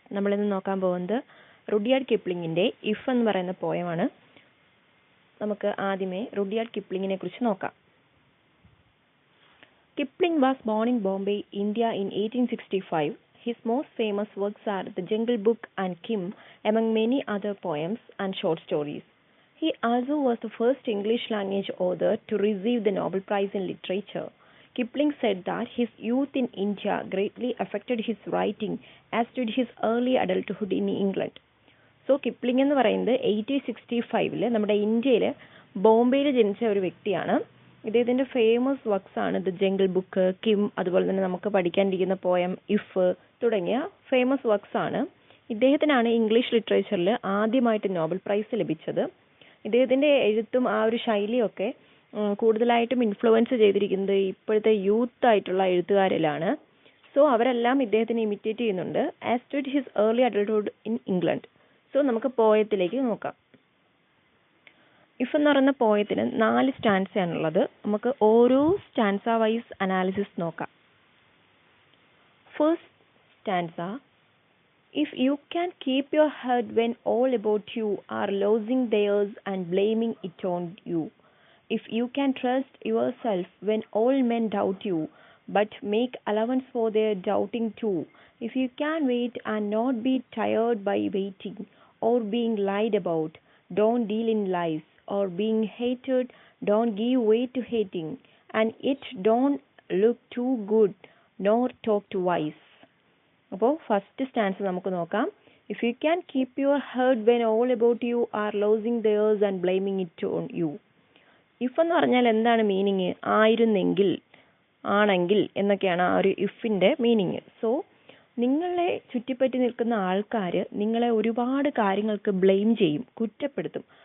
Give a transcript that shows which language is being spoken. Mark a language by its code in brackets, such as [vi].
[ml] നമ്മൾ ഇന്ന് നോക്കാൻ പോകുന്നത് റുഡിയാർഡ് കിപ്ലിങ്ങിന്റെ ഇഫ് എന്ന് പറയുന്ന പോയമാണ്. നമുക്ക് ആദ്യമേ റുഡിയാർഡ് കിപ്ലിങ്ങിനെ കുറിച്ച് നോക്കാം. [en] Kipling was born in Bombay, India in 1865. His most famous works are The Jungle Book and Kim, among many other poems and short stories. He also was the first English language author to receive the Nobel Prize in Literature. Kipling said that his youth in India greatly affected his writing, as did his early adulthood in England. [ml] So Kipling എന്ന് പറയുന്നത് 1865 നമ്മുടെ ഇന്ത്യയിൽ ബോംബെയിൽ ജനിച്ച ഒരു വ്യക്തിയാണ്. ഇദ്ദേഹത്തിൻ്റെ famous works ആണ് ദ ജംഗിൾ ബുക്ക്, കിം, അതുപോലെ തന്നെ നമുക്ക് പഠിക്കാനിരിക്കുന്ന പോയം ഇഫ് തുടങ്ങിയ ഫേമസ് വർക്ക്സ് ആണ്. ഇദ്ദേഹത്തിനാണ് ഇംഗ്ലീഷ് ലിറ്ററേച്ചറിൽ ആദ്യമായിട്ട് നോബൽ പ്രൈസ് ലഭിച്ചത്. ഇദ്ദേഹത്തിൻ്റെ എഴുത്തും ആ ഒരു ശൈലിയൊക്കെ കൂടുതലായിട്ടും ഇൻഫ്ലുവൻസ് ചെയ്തിരിക്കുന്നത് ഇപ്പോഴത്തെ യൂത്ത് ആയിട്ടുള്ള എഴുത്തുകാരിലാണ്. സോ അവരെല്ലാം ഇദ്ദേഹത്തിനെ ഇമിറ്റേറ്റ് ചെയ്യുന്നുണ്ട്. [en] As did his early adulthood in England. [ml] So നമുക്ക് പോയത്തിലേക്ക് നോക്കാം. ഇഫ് എന്ന് പറയുന്ന പോയത്തിന് 4 സ്റ്റാൻസയാണുള്ളത്. നമുക്ക് ഓരോ സ്റ്റാൻസ വൈസ് അനാലിസിസ് നോക്കാം. [en] First stanza: If you can keep your head when all about you are losing theirs and blaming it on you. If you can trust yourself when all men doubt you, but make allowance for their doubting too. If you can wait and not be tired by waiting or being lied about, don't deal in lies, or being hated, don't give way to hating, and it don't look too good nor talk too wise. [ml] അപ്പോൾ first stance നമുക്ക് നോക്കാം. [en] If you can keep your heart when all about you are losing theirs and blaming it on you. [ml] If എന്ന് പറഞ്ഞാൽ എന്താണ് meaning? ആയിരുന്നെങ്കിൽ, ആണെങ്കിൽ എന്നൊക്കെയാണ് ആ ഒരു ഇഫിൻ്റെ മീനിങ്. സോ നിങ്ങളെ ചുറ്റിപ്പറ്റി നിൽക്കുന്ന ആൾക്കാർ നിങ്ങളെ ഒരുപാട് കാര്യങ്ങൾക്ക് ബ്ലെയിം ചെയ്യും, കുറ്റപ്പെടുത്തും.